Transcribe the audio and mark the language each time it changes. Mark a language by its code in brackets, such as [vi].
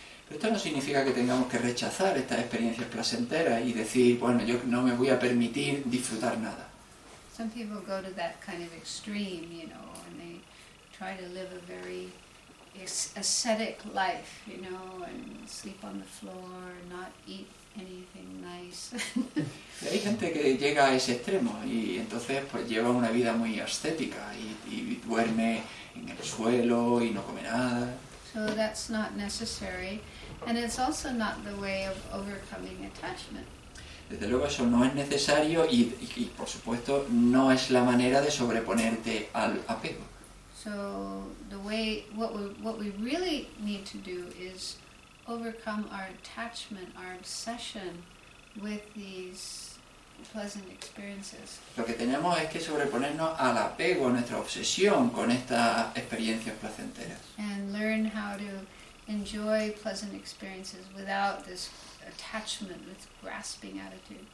[es] Pero esto no significa que tengamos que rechazar estas experiencias placenteras y decir, bueno, yo no me voy a permitir disfrutar nada. [en] Some people go to that kind of extreme, and they try to live a very ascetic life, and sleep on the floor, not eat anything nice. [es] Hay gente que llega a ese extremo y entonces pues lleva una vida muy ascética y duerme en el suelo y no come nada. [en] So that's not necessary, and it's also not the way of overcoming attachment. [es] Desde luego eso no es necesario y por supuesto no es la manera de sobreponerte al apego. [en] So what we really need to do is overcome our attachment, our obsession with these pleasant experiences. [es] Lo que tenemos es que sobreponernos al apego, a nuestra obsesión con estas experiencias placenteras. [en] And learn how to enjoy pleasant experiences without this attachment, this grasping attitude.